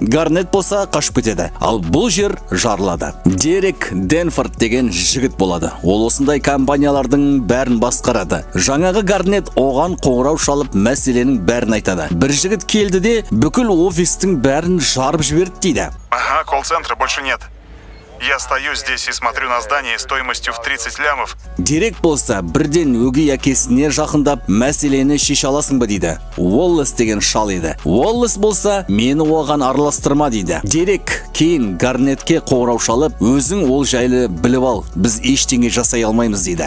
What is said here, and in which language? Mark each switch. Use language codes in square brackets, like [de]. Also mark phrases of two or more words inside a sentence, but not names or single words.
[kk] Гарнет болса қашып кетеді. Ал бұл жер жарылады. Дерек Денфорд деген жігіт болады. Ол осындай компания компаниялардың бәрін басқарады. Жаңағы Гарнет оған қоңырау шалып мәселенің бәрін айтады. Бір жігіт келді де бүкіл офистің бәрін жарып жіберді дейді. [ru] Ага, колл-центра больше нет. Я стою здесь и смотрю на здание стоимостью в 30 лямов. [kk] Дерек болса, бірден өгей әкесіне жақындап, мәселені шеше аласың ба дейді. Уоллес деген шал еді. Уоллес болса, мені оған араластырма дейді. Дерек кейін Гарнетке қоңырау шалып, өзің ол жайлы біліп ал, біз ештеңе жасай алмаймыз дейді.